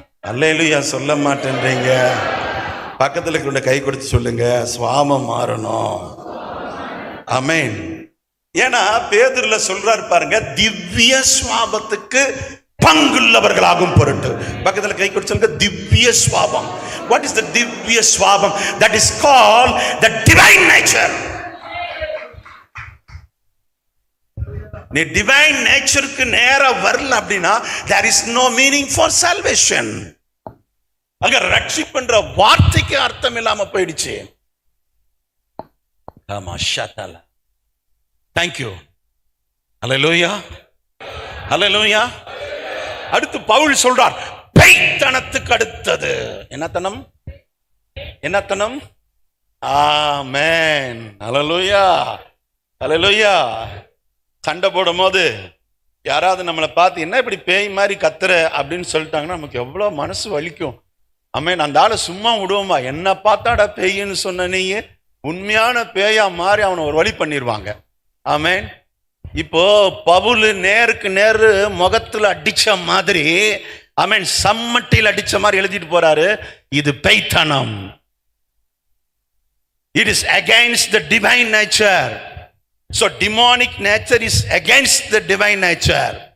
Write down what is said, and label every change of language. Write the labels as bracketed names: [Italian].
[Tamil] அல்லேலூயா சொல்ல மாட்டேன்றீங்க. பக்கத்துல கொண்டு கை கொடுத்து சொல்லுங்க, சுவாபம் மாறணும். ஆமென். ஏன்னா பேதுருல சொல்றாரு பாருங்க, திவ்ய சுவாபத்துக்கு பங்குள்ளவர்களாகும் பொருட்டு. பக்கத்துல கை கொடுத்து சொல்லுங்க, திவ்ய சுவாபம். [English] What is the திவ்ய சுவாபம்? That is called the divine nature. [Tamil] நீ டிவைன் நேச்சருக்கு நேரா வரல அப்படின்னா [English] there is no meaning for salvation. [Tamil] அங்க ரட்சிப்புன்ற வார்த்தைக்கு அர்த்தம் இல்லாம போயிடுச்சு. [English] ஆமா, ஷாத்தால. Thank you. Hallelujah. Hallelujah. [Tamil] அடுத்து பவுல் சொல்றார், பேய்த்தனத்துக்கு அடுத்தது என்னத்தனம்? என்னத்தனம்? ஆமென். ஹல்லேலூயா. ஹல்லேலூயா. சண்டை போடும் போது யாராவது நம்மளை பார்த்து என்ன இப்படி பேய் மாதிரி கத்துற அப்படின்னு சொல்லிட்டாங்கன்னா நமக்கு எவ்வளோ மனசு வலிக்கும். ஆமென். அந்த ஆளை சும்மா விடுவோமா? என்ன பார்த்தாடா பேயின்னு சொன்ன நீ உண்மையான பேயா மாறி அவனை ஒரு வழி பண்ணிடுவாங்க. ஆமென். இப்போ பவுல் நேருக்கு நேரு முகத்துல அடிச்ச மாதிரி, ஆமென், சம்மட்டில் அடிச்ச மாதிரி எழுதிட்டு போறாரு, இது பேய்த்தனம். [English] It is against the divine nature. So demonic nature is against the divine nature.